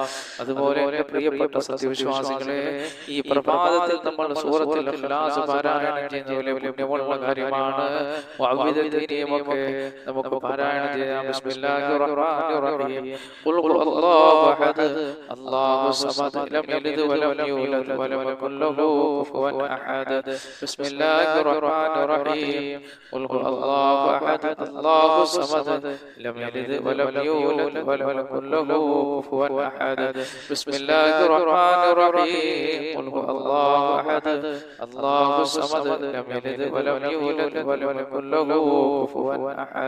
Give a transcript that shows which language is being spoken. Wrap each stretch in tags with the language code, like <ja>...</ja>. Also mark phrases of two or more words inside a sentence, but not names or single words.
<ml>അതുപോലെ എൻ്റെ പ്രിയപ്പെട്ട സത്യവിശ്വാസികളെ, ഈ പ്രഭാതത്തിൽ നമ്മൾ സൂറത്തുൽ ഇഖ്ലാസ് പാരായണം ചെയ്യുന്നതിലെ പുണ്യമുള്ള കാര്യമാണ്. വഅവിദത്തിനെയുമൊക്കെ നമുക്ക് പാരായണം ചെയ്യാം.</ml> <ar>بسم الله الرحمن الرحيم. قل هو الله أحد الله الصمد لم يلد ولم يولد ولم يكن له كفوا أحد. بسم الله الرحمن الرحيم. قل هو الله أحد الله الصمد لم يلد ولم يولد ولم يكن له كفوا أحد. بسم الله الرحمن الرحيم. قل هو الله أحد الله الصمد لم يلد ولم يولد ولم يكن له كفوا أحد.</ar>